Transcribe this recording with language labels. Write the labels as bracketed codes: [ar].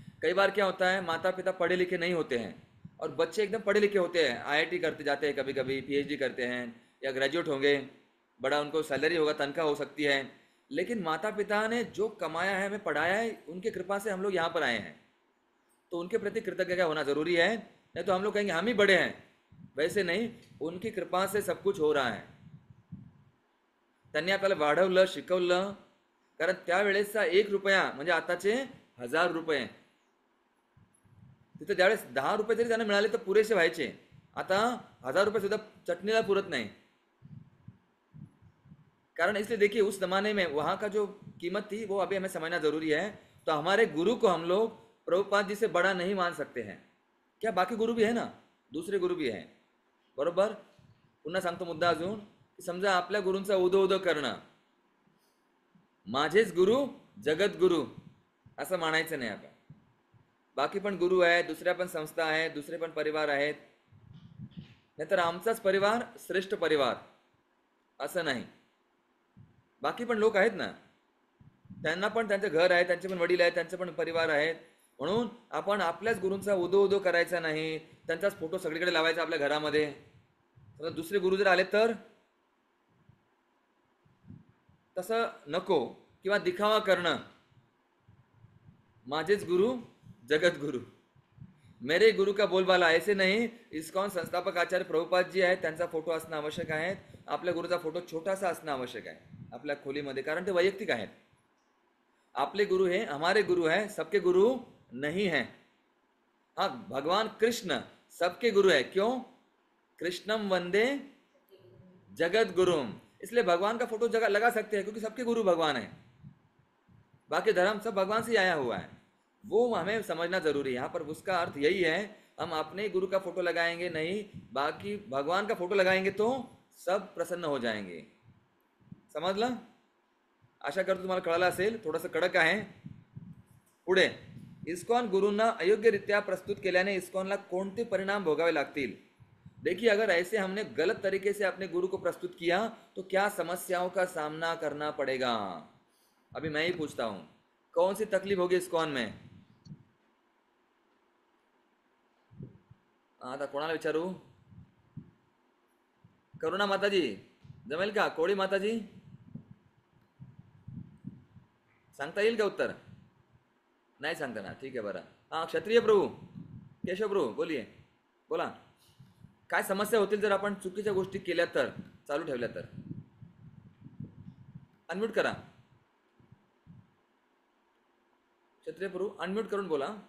[hi] कई बार क्या होता है, माता पिता पढ़े लिखे नहीं होते हैं और बच्चे एकदम पढ़े लिखे होते हैं, IIT करते जाते हैं, कभी कभी PhD करते हैं, या ग्रेजुएट होंगे, बड़ा उनको सैलरी होगा, तनख्वाह हो सकती है. लेकिन माता पिता ने जो कमाया है, हमें पढ़ाया है, उनके कृपा से हम लोग यहाँ पर आए हैं, तो उनके प्रति कृतज्ञ होना जरूरी है. नहीं तो हम लोग कहेंगे हम ही बड़े हैं. वैसे नहीं, उनकी कृपा से सब कुछ हो रहा है. [mr] त्यांनी आपल्याला वाढवलं, शिकवलं. कारण त्यावेळेसचा 1 रुपया म्हणजे आताचे 1000 रुपये. तिथे ज्यावेळेस 10 रुपये जरी त्यांना मिळाले तर पुरेसे व्हायचे. आता 1000 रुपये सुद्धा चटणीला पुरत नहीं। [hi] कारण इसलिए देखिए उस जमाने में वहां का जो कीमत थी वो अभी हमें समझना जरूरी है। तो हमारे गुरु को हम लोग प्रभुपाद जी से बड़ा नहीं मान सकते हैं। क्या बाकी गुरु भी है ना, दुसरे गुरु भी है, बरोबर। [mr] पुन्हा सांगतो मुद्दा अजून की समजा आपल्या गुरूंचा उदो उदो करणं, माझेच गुरु जगत गुरु असं म्हणायचं नाही आपण। बाकी पण गुरु आहेत, दुसऱ्या पण संस्था आहेत, दुसरे पण परिवार आहेत, नाहीतर आमचाच परिवार श्रेष्ठ परिवार असं नाही। बाकी पण लोक आहेत ना, त्यांना पण त्यांचे घर आहे, त्यांचे पण वडील आहेत, त्यांचे पण परिवार आहेत। म्हणून आपण आपल्याच गुरूंचा उदो उदो करायचा नाही, त्यांचाच फोटो सगळीकडे लावायचा आपल्या घरामध्ये। तर दुसरे गुरु जर आले तर तसं नको, किंवा दिखावा करणं, माझेच गुरु जगत गुरु, [hi] मेरे गुरु का बोलबाला ऐसे नहीं। [mr] इस्कॉन संस्थापक आचार्य प्रभुपाद जी आहेत, त्यांचा फोटो असणं आवश्यक आहे। आपल्या गुरुचा फोटो छोटासा असणं आवश्यक आहे आपल्या खोलीमध्ये, कारण ते वैयक्तिक आहेत। [hi] आपले गुरु है, हमारे गुरु है, सबके गुरु नहीं है। हाँ, भगवान कृष्ण सबके गुरु है। क्यों? कृष्णम वंदे जगत गुरुम, इसलिए भगवान का फोटो जगह लगा सकते हैं क्योंकि सबके गुरु भगवान है। बाकी धर्म सब भगवान से आया हुआ है, वो हमें समझना जरूरी है। यहाँ पर उसका अर्थ यही है, हम अपने गुरु का फोटो लगाएंगे नहीं, बाकी भगवान का फोटो लगाएंगे तो सब प्रसन्न हो जाएंगे। [mr] समजलं? आशा करतो तुम्हाला कळलं असेल, थोडंसं कडक आहे। पुढे, इस्कॉन गुरुंना अयोग्यरित्या प्रस्तुत केल्याने इस्कॉनला कोणते परिणाम भोगावे लागतील? [hi] देखिए, अगर ऐसे हमने गलत तरीके से अपने गुरु को प्रस्तुत किया तो क्या समस्याओं का सामना करना पड़ेगा? अभी मैं ही पूछता हूं, कौन सी तकलीफ होगी इस्कॉन में? [mr] आता कोणाला विचारू? करुणा माताजी जमेल का? कोळी माताजी सांगता येईल का उत्तर? नाही सांगता ना, ठीक आहे बरं। [hi] हाँ, क्षत्रिय प्रभू, केशव प्रभू बोलिए, बोला। [mr] काय समस्या होतील जर आपण चुकीच्या गोष्टी केल्या तर, चालू ठेवल्या तर? अनम्यूट करा क्षत्रिय प्रभू, अनम्यूट करून बोला।